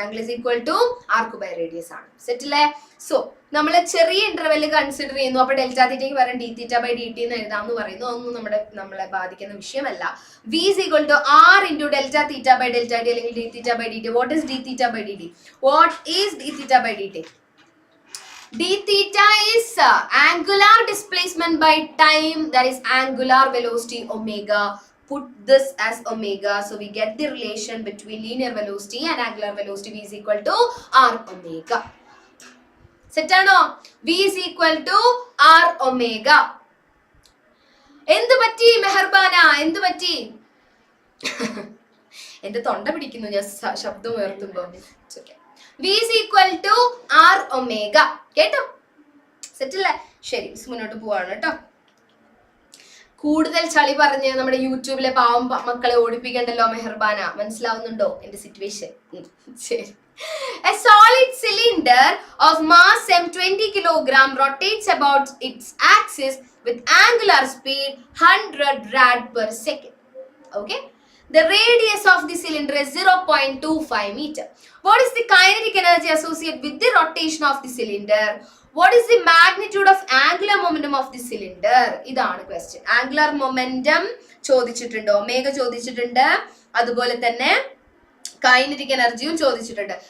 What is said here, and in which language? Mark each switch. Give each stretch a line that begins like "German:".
English: angle is equal to arc by radius
Malayalam: ആണ്. സെറ്റില്ലേ? So നമ്മൾ ചെറിയ ഇന്റർവെല് കൺസിഡർ ചെയ്യുന്നു. അപ്പൊ ഡെൽറ്റ തീറ്റയ്ക്ക് പകരം D theta by D T എന്ന് എഴുതാമെന്ന് പറയുന്നു. അതൊന്നും നമ്മളെ ബാധിക്കുന്ന വിഷയമല്ല.
English: V is equal to r into delta theta by delta t അല്ലെങ്കിൽ d theta by d t. What is d theta by d t? What is d theta by d t? d theta is angular displacement by time, that is angular velocity omega. Put this as omega, so we get the relation between linear velocity and angular velocity. V is equal to r omega. Set ano? V is equal to r omega.
Malayalam: എന്ത് പറ്റി മെഹർബാന? എന്ത് പറ്റി? എന്റെ തൊണ്ട പിടിക്കുന്നു ഞാൻ ശബ്ദം ഉയർത്തുമ്പോ.
English: V is equal to r omega. കേട്ടോ? സെറ്റല്ലേ?
Malayalam: ശരി, മുന്നോട്ട് പോവാണ് കേട്ടോ. കൂടുതൽ ചളി പറഞ്ഞ് നമ്മുടെ യൂട്യൂബിലെ പാവം മക്കളെ ഓടിപ്പിക്കണ്ടല്ലോ മെഹർബാന. മനസ്സിലാവുന്നുണ്ടോ എന്റെ സിറ്റുവേഷൻ? ശരി.
English: A solid cylinder of mass m 20 kg rotates about its axis with angular speed 100 rad per second. Okay? The radius of the cylinder is 0.25 meter. What is the kinetic energy associated with the rotation of the cylinder? What is the magnitude of angular momentum of the cylinder?
Malayalam: ഇതാണ് question. Angular momentum ചോദിച്ചിട്ടുണ്ട്, omega ചോദിച്ചിട്ടുണ്ട്, അതുപോലെ തന്നെ kinetic എനർജിയും ചോദിച്ചിട്ടുണ്ട്.